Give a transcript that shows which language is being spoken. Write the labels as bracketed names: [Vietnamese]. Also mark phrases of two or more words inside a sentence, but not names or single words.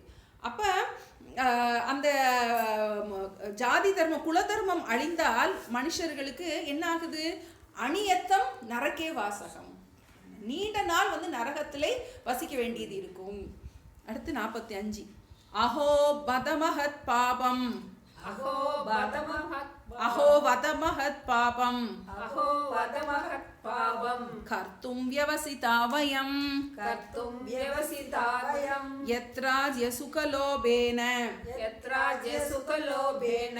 [Tamil] அப்போ அந்த ஜாதி தர்மம் குலதர்மம் அழிந்தால் மனுஷர்களுக்கு என்ன ஆகுது, [Sanskrit] अनियत्तम् नरक्के वासकम्, [Tamil] நீண்ட நாள் வந்து நரகத்திலே வசிக்க வேண்டியது இருக்கும். [Sanskrit] அடுத்து 45. अहो पतमहत् पापम् अहो वदमहत् अहो वद महत् पापम् अहो वदमहत् पापं कर्तुं व्यवसिता वयं कर्तुं व्यवसिता वयं यत्राज्यसुखलोभेन यत्राज्यसुखलोभेन